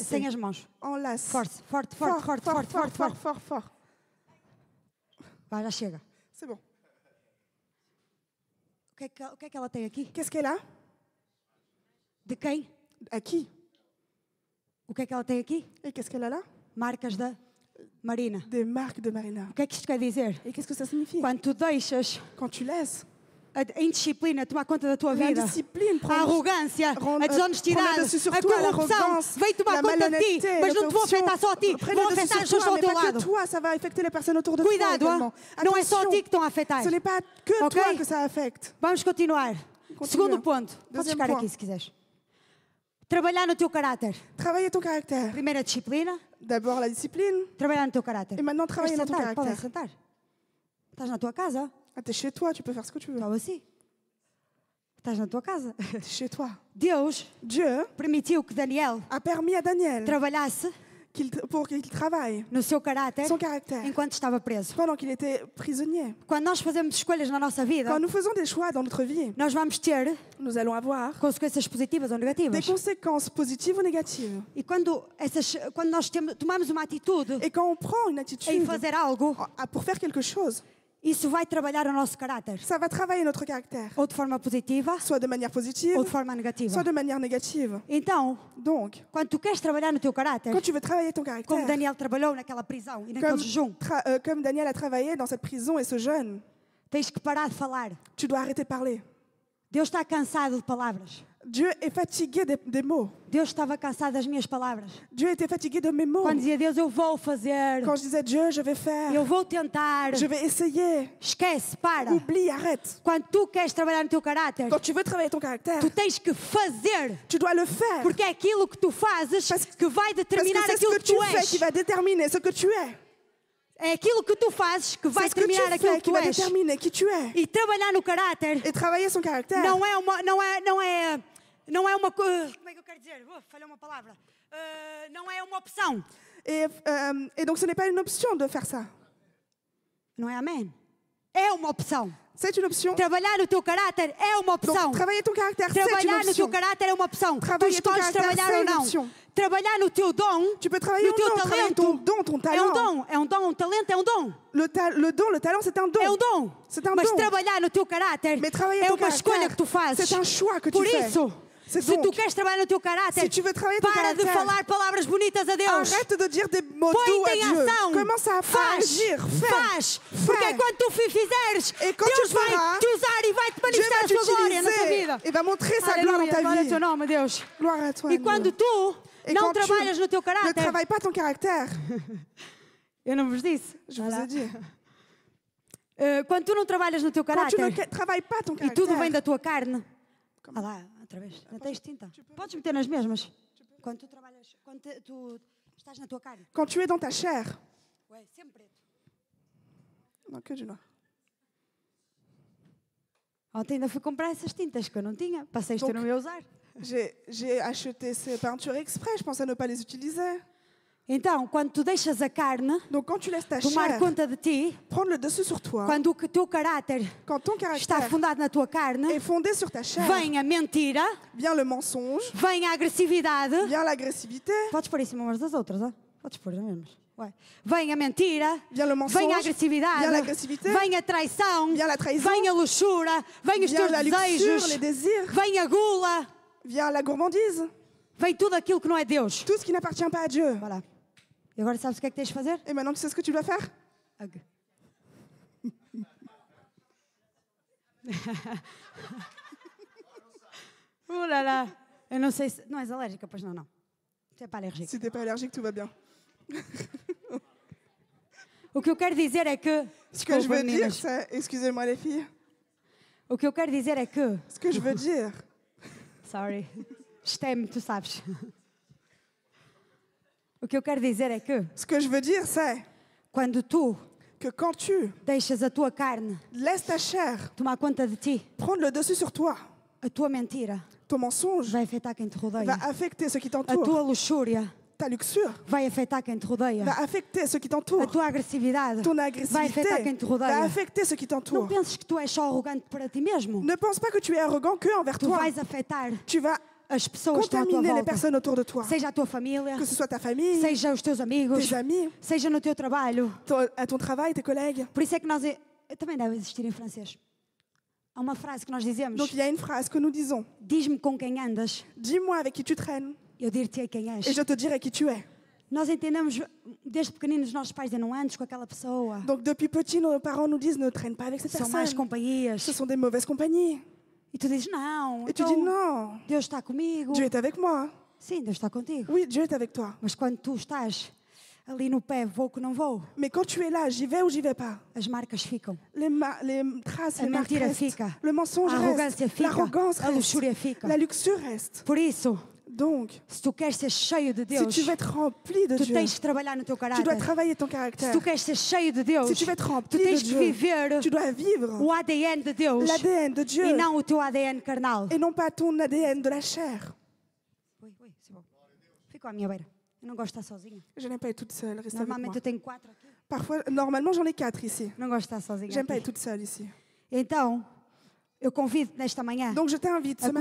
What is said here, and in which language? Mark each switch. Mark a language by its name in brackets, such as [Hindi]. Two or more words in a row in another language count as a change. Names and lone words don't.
[Portuguese] sem as mãos. Enlace. Forte, forte, [French] Fort, [Portuguese] forte, forte, [French] fort, [Portuguese] forte, [French] fort, [Portuguese] forte, [French] fort, [Portuguese] forte. [French] fort, fort. [Portuguese] Vai, já chega. [French] C'est bon. [Portuguese] O que é que ela tem aqui? [French] Qu'est-ce qu'elle a? [Portuguese] De quem? [French] À qui? [Portuguese] O que é que ela tem aqui? [French] Et qu'est-ce qu'elle a là? [Portuguese] Marcas da Marina. [French] Des marques de Marina. [Portuguese] O que é que isto quer dizer? [French] Et qu'est-ce que ça signifie? [Portuguese] Quando tu deixas [French] Quand tu laisses [Portuguese] a indisciplina tomar conta da tua vida, [French] l'indiscipline [Portuguese] a [French] prendre [Portuguese] arrogância, [French] prendre- [Portuguese] a desonestidade, [French] prendre dessus sur [Portuguese] a [French] toi, [Portuguese] corrupção, [French] l'arrogance, [Portuguese] vem tomar [French] la [Portuguese] conta de ti, [French] malhonnêteté, [Portuguese] mas [French] la [Portuguese] não te vão [French] corruption, [Portuguese] afetar só a ti, [French] prennent [Portuguese] vão [French] le dessus [Portuguese] afetar as [French] sur [Portuguese] pessoas [French] toi, [Portuguese] ao [French] mais [Portuguese] teu [French] pas que [Portuguese] lado. [French] toi, ça va affecter les personnes autour de toi [Portuguese] Cuidado, [French] également. [Portuguese] não é só a [French] Attention, [Portuguese] ti que estão a afetar. [French] ce n'est pas que [Portuguese] Ok? [French] toi que ça affecte. [Portuguese] Vamos continuar. Segundo ponto. Podes [French] Deuxième [Portuguese] ficar [French] point. [Portuguese] aqui se quiseres. Trabalhar no teu caráter. [French] Travailler ton caractère. [Portuguese] Primeiro a disciplina, [French] D'abord la discipline, [Portuguese] trabalhar no teu caráter. [French] et maintenant travailler [Portuguese] Queres [French] dans ton [Portuguese] sentar? Podem [French] caractère. [Portuguese] sentar. Estás na tua casa? [French] Ah, t'es chez toi, tu peux faire ce que tu veux. [Portuguese] Estou assim. Estás na tua casa. [French] T'es chez toi. [Portuguese] Deus [French] Dieu [Portuguese] permitiu que Daniel [French] a permis à Daniel [Portuguese] trabalhasse [French] pour qu'il travaille [Portuguese] no seu caráter [French] son caractère [Portuguese] enquanto estava preso. [French] pendant qu'il était prisonnier. [Portuguese] Quando nós fazemos escolhas na nossa vida, [French] Quand nous faisons des choix dans notre vie, [Portuguese] nós vamos ter [French] nous allons avoir [Portuguese] consequências positivas ou [French] des [Portuguese] negativas. [French] conséquences positives ou négatives. [Portuguese] E quando nós tomamos uma atitude [French] Et quand on prend une [Portuguese] em [French] attitude [Portuguese] fazer algo, [French] pour faire quelque chose, [Portuguese] isso vai trabalhar o nosso caráter. [French] ça va travailler notre caractère, [Portuguese] Ou de forma positiva, [French] soit de manière positive, [Portuguese] ou de forma negativa. [French] soit de manière négative. [Portuguese] Então, [French] Donc, [Portuguese] quando tu queres trabalhar no teu caráter, [French] quand tu veux travailler ton [Portuguese] como [French] caractère, [Portuguese] Daniel trabalhou naquela prisão e naquele [French] comme, [Portuguese] jejum, [French] comme Daniel a travaillé dans cette prison et ce jeûne, [Portuguese] tens que parar de falar. [French] tu dois arrêter de parler. [Portuguese] Deus está cansado de palavras. [French] Dieu est fatigué des mots. [Portuguese] Deus estava cansado das minhas palavras. [French] Dieu était fatigué de mes mots. [Portuguese] Quando dizia Deus, eu vou fazer, [French] Quand je disais Dieu, je vais faire, [Portuguese] eu vou tentar, [French] je vais essayer, [Portuguese] esquece, para. [French] oublie, arrête. [Portuguese] Quando tu queres trabalhar no teu caráter, [French] Quand tu veux travailler ton caractère, [Portuguese] tu tens que fazer. [French] tu dois le faire. [Portuguese] Porque é aquilo que tu fazes que vai [French] Parce que [Portuguese] determinar [French] c'est ce [Portuguese] aquilo [French] que [Portuguese] que [French] tu [Portuguese] tu [French] fais qui [Portuguese] és. [French] va déterminer ce que tu es. [Portuguese] É aquilo que tu fazes que vai [French] C'est ce que tu [Portuguese] determinar aquilo [French] fais [Portuguese] que [French] qui [Portuguese] tu [French] va [Portuguese] és. [French] déterminer qui tu es. [Portuguese] E trabalhar no caráter [French] Et travailler son caractère, [Portuguese] não é uma coisa. Como é que eu quero dizer? Falhou uma palavra. Não é uma opção. [French] et donc ce n'est pas une option de faire ça. [Portuguese] Não é amém? É uma opção. [French] C'est une option. [Portuguese] Trabalhar no teu caráter é uma opção. [French] Donc travailler ton caractère, c'est une [Portuguese] Trabalhar no teu [French] option. [Portuguese] caráter é uma opção. Tu [French] Travailler ton [Portuguese] escolhes [French] caractère, [Portuguese] trabalhar [French] c'est [Portuguese] ou [French] une [Portuguese] não. [French] option. [Portuguese] Trabalhar no teu dom, [French] Tu peux travailler [Portuguese] no teu [French] ou non, travailler [Portuguese] talento. [French] ton don, ton [Portuguese] É um [French] talent. [Portuguese] dom, é um dom, um talento é um dom. [French] Le don, le talent, c'est un don. [Portuguese] É um dom. [French] C'est un [Portuguese] Mas [French] don. [Portuguese] trabalhar no teu caráter [French] Mais travailler [Portuguese] é [French] ton [Portuguese] uma escolha [French] caractère, [Portuguese] que tu fazes. [French] c'est un choix que tu [Portuguese] Por [French] fais. [Portuguese] isso, [French] C'est [Portuguese] se tu [French] donc, [Portuguese] queres trabalhar no teu caráter, [French] si tu veux travailler ton [Portuguese] para de [French] caractère, [Portuguese] falar palavras bonitas a Deus. [French] arrête de dire des mots doux [Portuguese] Põe-te [French] à [Portuguese] em [French] Dieu. [Portuguese] ação. [French] Commence à [Portuguese] Faz. [French] agir, [Portuguese] Faz. [French] fais. [Portuguese] Porque [French] Fais. [Portuguese] quando tu fizeres, [French] Et quand [Portuguese] Deus [French] tu [Portuguese] vai [French] feras, [Portuguese] te usar e vai te [French] Dieu [Portuguese] manifestar [French] va [Portuguese] a sua glória na tua [French] t'utiliser [Portuguese] vida. [French] et va montrer sa gloire dans [Portuguese] Aleluia, [French] ta [Portuguese] glória ao [French] vie. [Portuguese] teu nome, Deus. [French] Gloire à toi, [Portuguese] E [French] Dieu. [Portuguese] quando tu [French] Et [Portuguese] não [French] quand tu [Portuguese] trabalhas no teu [French] ne [Portuguese] caráter, [French] travailles pas ton caractère, [Portuguese] eu não vos disse. [French] je vous ai dit, [Portuguese] Quando tu não trabalhas no teu [French] quand tu [Portuguese] caráter [French] ne travailles pas ton [Portuguese] e tudo vem [French] caractère, [Portuguese] da tua carne, ah lá, outra vez, não tens tinta. Podes meter nas mesmas. Quando tu trabalhas, quando tu estás na tua carne. [French] quand tu es dans ta chair, [Portuguese] Ué, sempre preto. [French] non, que du noir. [Portuguese] Ontem ainda fui comprar essas tintas que eu não tinha. Passei isto, eu não ia usar. [French] J'ai acheté ces peintures exprès, je pense à ne pas les utiliser. [Portuguese] Então, quando tu deixas a carne [French] Donc quand tu laisses ta [Portuguese] tomar [French] chair [Portuguese] conta de ti, [French] prendre le dessus sur toi, [Portuguese] quando o teu caráter [French] quand ton [Portuguese] está [French] caractère [Portuguese] fundado na tua carne, [French] est fondé sur ta chair, [Portuguese] vem a mentira, [French] vient le mensonge, [Portuguese] vem a agressividade. [French] vient l'agressivité, [Portuguese] Podes pôr em cima umas das outras, ó? Podes pôr as mesmas. Ué. Vem a mentira, [French] vient le mensonge, [Portuguese] vem a [French] vient [Portuguese] agressividade, [French] l'agressivité, [Portuguese] vem a traição, [French] vient la trahison, [Portuguese] vem a luxúria, vem os [French] vient [Portuguese] teus [French] la luxure, [Portuguese] desejos, [French] les désirs, [Portuguese] vem a gula, [French] vient la gourmandise, [Portuguese] vem tudo aquilo que não é Deus. [French] tout ce qui n'appartient pas à Dieu. Voilà. [Portuguese] E agora sabes o que é que tens de fazer? [French] Et maintenant, tu sais ce que tu dois faire? Ag. [Portuguese] Lá, lá. Eu não sei se... Não és alérgica, pois não, não. Tu é para alérgica. [French] Si t'es pas allergique, tout va bien. [Portuguese] O que eu quero dizer é que... [French] Ce que je [Portuguese] Desculpa, [French] veux dire, [Portuguese] meninas. [French] c'est... Excusez-moi les filles. [Portuguese] O que eu quero dizer é que... [French] Ce que je veux dire, [Portuguese] Sorry. Isto tu sabes. O que eu quero dizer é que... [French] ce que je veux dire, c'est [Portuguese] Quando tu [French] que quand tu [Portuguese] deixas a tua carne [French] laisses ta chair [Portuguese] tomar conta de ti, [French] prendre le dessus sur toi, [Portuguese] a tua mentira [French] ton mensonge [Portuguese] vai afetar quem te rodeia. [French] va affecter ceux qui [Portuguese] A [French] t'entourent. [Portuguese] tua luxúria [French] Ta luxure [Portuguese] vai afetar quem te rodeia. [French] va affecter ceux qui [Portuguese] A [French] t'entourent. [Portuguese] tua agressividade [French] Ton [Portuguese] vai [French] agressivité [Portuguese] afetar quem te [French] va [Portuguese] rodeia. [French] affecter ceux qui [Portuguese] Não [French] t'entourent. [Portuguese] penses que tu és só arrogante para ti mesmo. [French] Ne pense pas que tu es arrogant que envers [Portuguese] Tu [French] toi. [Portuguese] vais afetar [French] Tu vas [Portuguese] as pessoas que estão à tua [French] contaminer les [Portuguese] volta. [French] personnes autour de toi. [Portuguese] Seja a tua família, [French] Que ce soit ta famille, [Portuguese] seja os teus amigos, [French] tes amis, [Portuguese] seja no teu trabalho. [French] à ton travail, tes collègues. [Portuguese] Por isso é que nós... Também deve existir em francês. Há uma frase que nós dizemos: [French] Donc il y a une phrase que nous disons. [Portuguese] diz-me com quem andas, [French] Dis-moi avec qui tu traînes [Portuguese] eu dir-te-ei quem és. [French] et je te dirai qui tu es. [Portuguese] Nós entendemos, desde pequeninos, os nossos pais dizem: não andes com aquela pessoa, [French] Donc depuis petit, nos parents nous disent ne traîne pas avec cette [Portuguese] são más [French] personne. [Portuguese] companhias. [French] Ce sont des mauvaises compagnies. [Portuguese] E tu dizes: não, [French] Et tu [Portuguese] então [French] dis non, [Portuguese] Deus está comigo. [French] Dieu est avec moi. [Portuguese] Sim, Deus está contigo. [French] Oui, Dieu est avec toi. [Portuguese] Mas quando tu estás ali no pé, vou que não vou, [French] Mais quand tu es là, j'y vais ou j'y vais pas. [Portuguese] as marcas ficam. [French] Les traces, [Portuguese] A [French] les marques [Portuguese] mentira [French] restent. [Portuguese] fica. [French] Le mensonge [Portuguese] A arrogância [French] reste. [Portuguese] fica. [French] L'arrogance [Portuguese] A [French] reste. [Portuguese] luxúria fica. [French] La luxure reste. [Portuguese] Por isso, [French] Donc, [Portuguese] se tu queres ser cheio de [French] si [Portuguese] Deus, [French] tu veux être rempli de [Portuguese] tu [French] Dieu, [Portuguese] tens de trabalhar no teu [French] tu dois [Portuguese] caráter. [French] travailler ton [Portuguese] Se [French] caractère. [Portuguese] tu queres ser cheio de Deus, [French] Si tu veux être [Portuguese] tu [French] rempli de [Portuguese] tens de [French] Dieu, [Portuguese] viver [French] tu dois vivre [Portuguese] o ADN de Deus [French] l'ADN de [Portuguese] e [French] Dieu [Portuguese] não o teu ADN carnal. [French] et non pas ton ADN de la chair. [Portuguese] Oi, c'est bom. Fico à minha beira. Eu não gosto de estar sozinha. [French] Je n'aime pas être toute seule, reste avec moi. [Portuguese] Normalmente eu tenho 4 aqui. [French] Parfois, normalement, j'en ai 4 ici. [Portuguese] Não gosto de estar sozinha [French] J'aime pas [Portuguese] aqui. [French] être toute seule ici. [Portuguese] Então, eu convido nesta manhã [French] Donc, je t'invite ce